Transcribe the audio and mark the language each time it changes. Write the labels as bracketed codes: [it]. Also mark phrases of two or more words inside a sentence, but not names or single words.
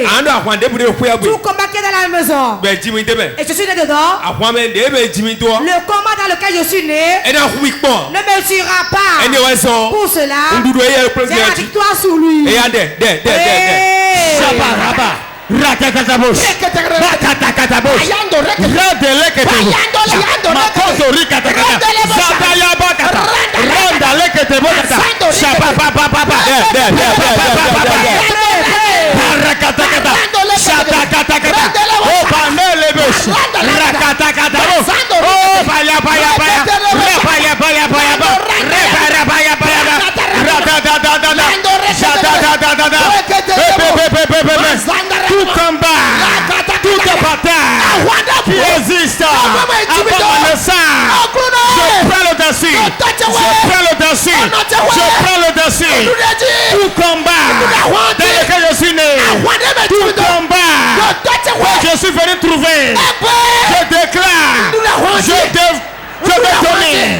[fr] Tout combat qui est dans la maison. Et je suis né dedans. Le combat dans lequel je suis né ne me tuera pas. Pour cela, j'ai la victoire sur lui. Rakatatabos. Rakatakatabos. Radeleketebo. Makotorikatakata. Zatayabakata. Randaleketebokata. Shabababababa. Rakatakata. Shatatakata. Oh, panelebos. Rakatakata. Oh, baya baya baya. Baya baya baya. Repara baya baya. Radadadadada. Shadadadadada. Tout combat, toute bataille qui existe avant le sang, je prends le dessus, je prends le dessus, je prends le dessus. Tout combat dans lequel je suis né, tout combat que je suis venu trouver, je déclare, je te domine.